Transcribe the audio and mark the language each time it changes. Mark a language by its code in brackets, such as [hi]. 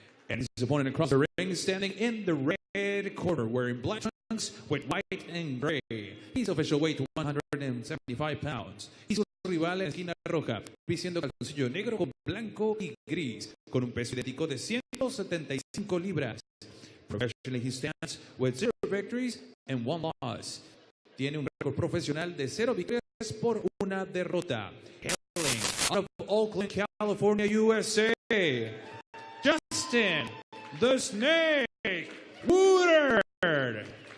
[en] And his opponent across the ring, standing in the red corner, wearing black trunks with white and gray. He's official weight 175 pounds. [es] He's su rival en la esquina roja, vistiendo calzoncillo negro con blanco y gris, con un peso idéntico de 175 libras. [en] Professionally, he stands with 0 victories and 1 loss. [es] Tiene un récord profesional de 0 victorias por 1 derrota. [en] Hailing out of Oakland, California, USA, Justin the Snake Woodard.